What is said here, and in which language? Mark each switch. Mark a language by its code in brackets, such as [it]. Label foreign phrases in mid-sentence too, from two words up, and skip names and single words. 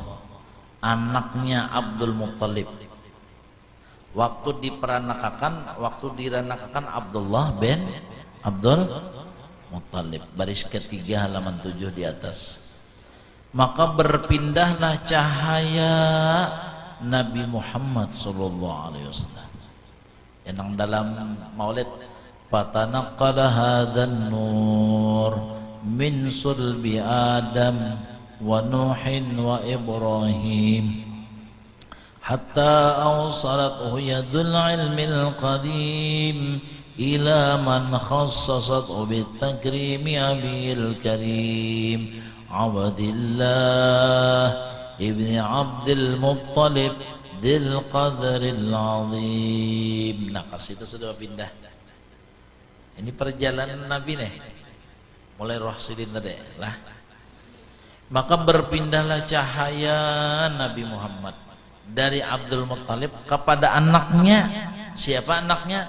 [id] anaknya Abdul Muttalib, waktu diranakakan Abdullah bin Abdul Muttalib, baris ketiga halaman 7 di atas. Maka berpindahlah cahaya Nabi Muhammad [ar] صلى الله عليه وسلم. [id] Yang dalam Maulid, [ar] فتنقل هذا النور من صلب آدم ونوح وإبراهيم حتى أوصلته يد العلم القديم إلى من خصصته بتكريم أبي الكريم عبد الله ابن عبد المطلب ذي القدر العظيم. [bjn] Nah, kas itu sudah pindah. Ini perjalanan Nabi nih, mulai roh sidin tadi lah. [id] Maka berpindahlah cahaya Nabi Muhammad dari Abdul Muttalib kepada anaknya. Siapa anaknya?